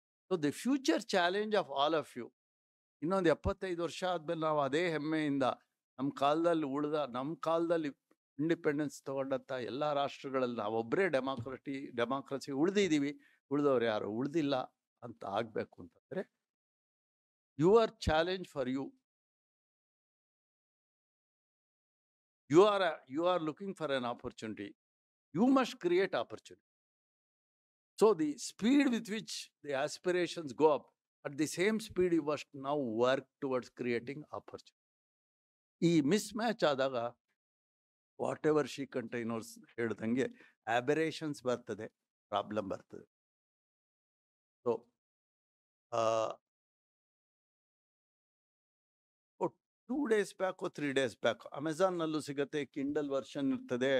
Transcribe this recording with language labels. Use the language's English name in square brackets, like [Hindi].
[English] so the future challenge of all of you, [Kannada] ಇನ್ನೊಂದು 75 ವರ್ಷ ಆದಮೇಲೆ ನಾವು ಅದೇ ಹೆಮ್ಮೆಯಿಂದ ನಮ್ಮ ಕಾಲದಲ್ಲಿ ಇಂಡಿಪೆಂಡೆನ್ಸ್ ತಗೊಂಡಂಥ ಎಲ್ಲ ರಾಷ್ಟ್ರಗಳಲ್ಲಿ ನಾವೊಬ್ಬರೇ ಡೆಮಾಕ್ರಸಿ ಉಳಿದಿದ್ದೀವಿ, ಉಳಿದವ್ರು ಯಾರು ಉಳಿದಿಲ್ಲ ಅಂತ ಆಗಬೇಕು ಅಂತಂದರೆ, [English] Your challenge for you are looking for an opportunity. You must create opportunity. So the speed with which the aspirations go up, at the same speed you must now work towards creating opportunity. [Kannada] ಈ miss match ಆದಾಗ [English] whatever [Kannada] ಶ್ರೀಕಂಠಯ್ಯನವ್ರು ಹೇಳ್ದಂಗೆ ಆಬರೇಷನ್ಸ್ ಬರ್ತದೆ, problem ಬರ್ತದೆ. So [English] 2 days back 3 days back [Kannada] ಅಮೆಝಾನ್ನಲ್ಲೂ ಸಿಗುತ್ತೆ, Kindle version ಇರ್ತದೆ.